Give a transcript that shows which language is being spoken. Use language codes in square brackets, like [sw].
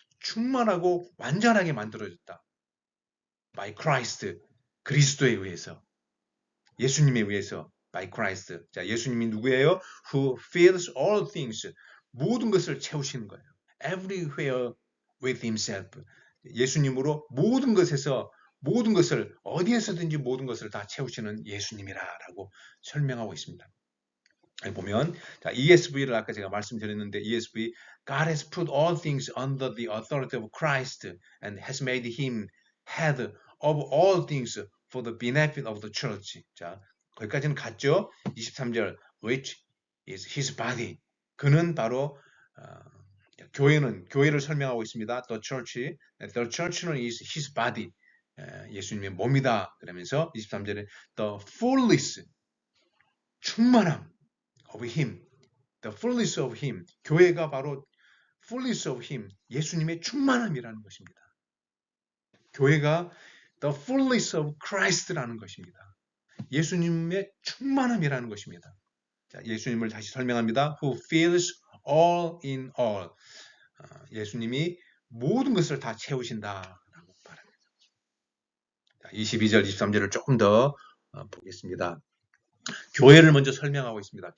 [ko] 충만하고 완전하게 만들어졌다. [en] By Christ. [ko] 그리스도에 의해서. 예수님에 의해서. By Christ. 자, 예수님이 누구예요? [en] Who fills all things. [ko] 모든 것을 채우시는 거예요. [en] Everywhere with himself. [ko] 예수님으로 모든 것에서 모든 것을 어디에서든지 모든 것을 다 채우시는 예수님이라고 설명하고 있습니다. 여기 보면 자, ESV를 아까 제가 말씀드렸는데 [en] ESV God has put all things under the authority of Christ and has made him head of all things for the benefit of the church. [ko] 자, 거기까지는 갔죠. 23절 [en] which is his body. [ko] 그는 바로 교회를 설명하고 있습니다. [en] The church [ko] 는 [en] is his body. [ko] 예수님의 몸이다. 그러면서 23절에 [en] the fullness, [ko] 충만함 [en] of him. The fullness of him. [ko] 교회가 바로 [en] fullness of him. [ko] 예수님의 충만함이라는 것입니다. 교회가 [en] the fullness of Christ [ko] 라는 것입니다. 예수님의 충만함이라는 것입니다. 자, 예수님을 다시 설명합니다. [en] Who fills all in all. [ko] 예수님이 모든 것을 다 채우신다라고 말합니다. 자, 22절, 23절을 조금 더 보겠습니다. 교회를 먼저 설명하고 있습니다.